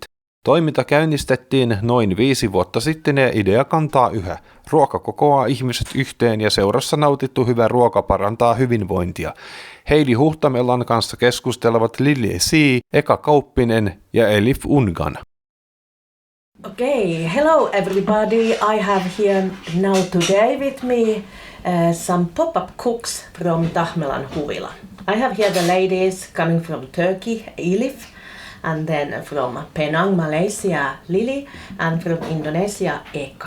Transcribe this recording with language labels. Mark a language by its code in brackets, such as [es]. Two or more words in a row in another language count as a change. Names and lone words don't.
[fi] Toiminta käynnistettiin noin 5 vuotta sitten ja idea kantaa yhä. Ruoka kokoaa ihmiset yhteen ja seurassa nautittu hyvä ruoka parantaa hyvinvointia. Heidi Huhtamellan kanssa keskustelevat Lillie, Kauppinen ja Elif Ungan. [en] Okay, hello everybody. I have here now today with me some pop-up cooks from Tahmelan Huvila. I have here the ladies coming from Turkey, Elif, and then from Penang, Malaysia, Lillie, and from Indonesia, Eka.